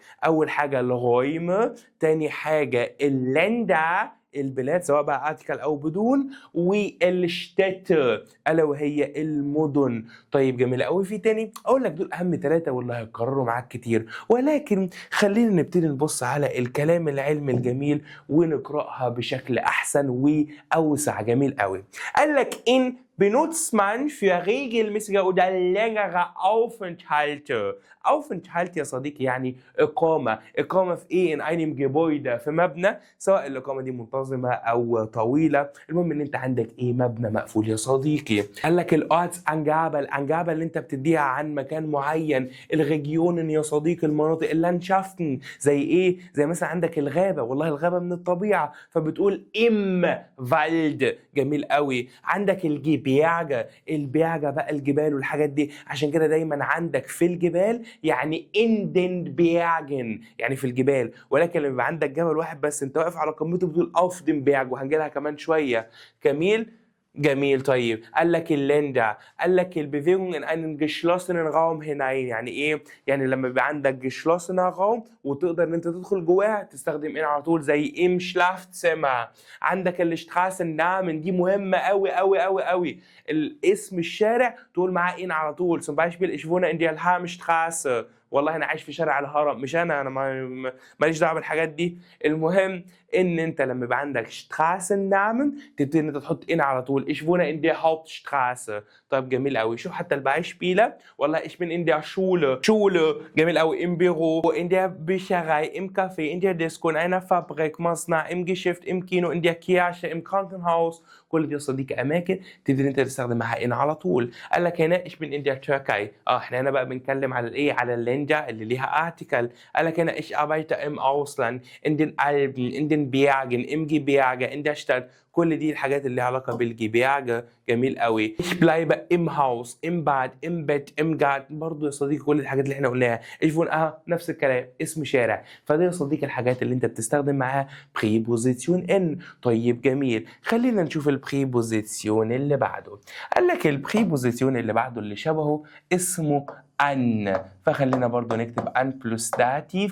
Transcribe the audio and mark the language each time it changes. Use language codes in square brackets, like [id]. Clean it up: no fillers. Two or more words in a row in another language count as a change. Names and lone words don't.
[ar] أول حاجة الغايمة، تاني حاجة اللندا البلاد سواء بقى ارتكل او بدون، والشتات الا وهي المدن. طيب جميل قوي. في تاني اقول لك دول اهم 3 واللي هيتكرروا معاك كتير، ولكن خلينا نبتدي نبص على الكلام العلمي الجميل ونقراها بشكل احسن واوسع. جميل قوي. قال لك ان [de] benutzt man für regelmäßige oder längere Aufenthalte. [ar] Aufenthalt يا صديقي يعني إقامة. إقامة في إيه؟ [de] in einem Gebäude، [ar] في مبنى، سواء الإقامة دي منتظمة أو طويلة، المهم إن أنت عندك إيه؟ مبنى مقفول يا صديقي. قال لك الأورتsangabe، الأنجابة اللي أنت بتديها عن مكان معين. الريجيونن يا صديقي المناطق. اللاندشافten زي إيه؟ زي مثلا عندك الغابة، والله الغابة من الطبيعة فبتقول [de] im Wald. [ar] جميل قوي. عندك البياجة بقى الجبال والحاجات دي، عشان كده دايما عندك في الجبال يعني [de] in den Bergen [ar] يعني في الجبال، ولكن لما يبقى عندك جبل واحد بس انت واقف على قمته بتقول [de] auf den Berg، [ar] وهنجيلها كمان شوية. جميل. طيب قال لك اللندا، قال لك البيفيرون [de] in einen geschlossenen Raum hinein. [ar] يعني ايه؟ يعني لما يبقى عندك [de] geschlossener Raum [ar] وتقدر ان انت تدخل جواها تستخدم ان على طول زي [de] im Schlafzimmer. [ar] عندك الشتراسنامن دي مهمة قوي قوي قوي قوي. الاسم الشارع تقول معاه ان على طول. [de] zum Beispiel ich wohne in der Alhamstraße. [ar] والله انا عايش في شارع الهرم. مش انا ماليش دعوه بالحاجات دي. المهم ان انت لما يبقى عندك Straßennamen تبتدي ان انت تحط ان على طول. [de] ich wohne in der Hauptstraße. [ar] طيب جميل قوي. شوف حتى البeispiele. والله [de] ich bin in der Schule. [ar] جميل قوي. [de] im Büro, in der Bücherei, im Café, in der Disco, in einer Fabrik, مصنع, im Geschäft, im Kino, in der Kirche, im Krankenhaus. [ar] كل دي يا صديقي اماكن تبتدي انت تستخدم معاها ان على طول. قال لك هنا [de] ich bin in der Türkei. [ar] احنا هنا بقى بنتكلم على الايه؟ على اللندا اللي ليها article. قال لك هنا [de] ich arbeite im Ausland, in den Alpen, in den Bergen, im Gebirge, in der Stadt. [ar] كل دي الحاجات اللي ليها علاقه بالجبياجه. جميل قوي. [de] ich bleibe im Haus, im Bad, im Bett, im Garten. [ar] برضه يا صديقي كل الحاجات اللي احنا قلناها. [de] ich wohne [ar] نفس الكلام، اسم شارع. فده يا صديقي الحاجات اللي انت بتستخدم معاها preposition in. طيب جميل. خلينا نشوف البريبوزيسيون اللي بعده. قال لك البريبوزيسيون اللي بعده اللي شبهه اسمه ان، فخلينا برضو نكتب ان بلس داتيف.